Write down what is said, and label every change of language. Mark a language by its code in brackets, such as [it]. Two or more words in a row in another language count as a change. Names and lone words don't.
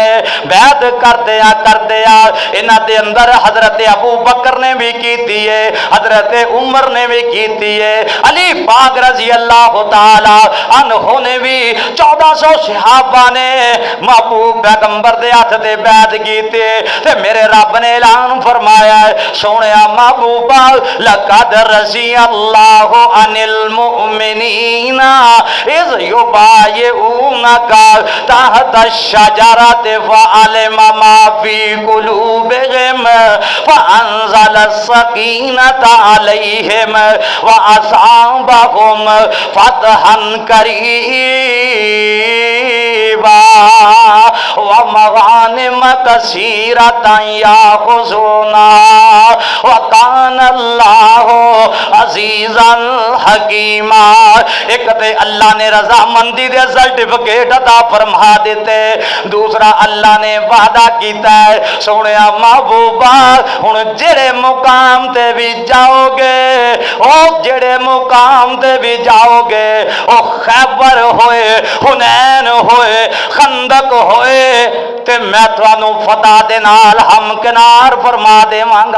[pa] بیعت کردے آ انہاں دے اندر حضرت ابو بکر نے بھی کیتی ہے، حضرت عمر نے بھی کیتی ہے، علی پاک [ar] رضي الله تعالى عنه [pa] نے بھی 1400 صحابہ نے محبوب پیغمبر دے ہتھ تے بیعت کیتے. تے میرے رب نے اعلان فرمایا، سوہنیا محبوبا [ar] لقد رضي الله عن المؤمنين إذ يبايعونك تحت الشجرة فعلم ما في قلوبهم فأنزل السكينة عليهم و أثابهم فتحا قريبا و مغانم كثيرة يأخذونها و كان الله عزيزا حكيما. [pa] اک تے اللہ نے رضامندی دے سرٹیفکیٹ عطا فرما دتے، دوسرا اللہ نے وعدہ کیتا ہے سوہنیا محبوبا ہن جیہڑے مقام تے بھی جاؤگے، او جیہڑے مقام تے بھی جاؤگے، او خیبر ہوئے، حنین ہوئے، خندق ہوئے، تے میں تہانوں فتح دے نال ہمکنار فرما دیوانگا.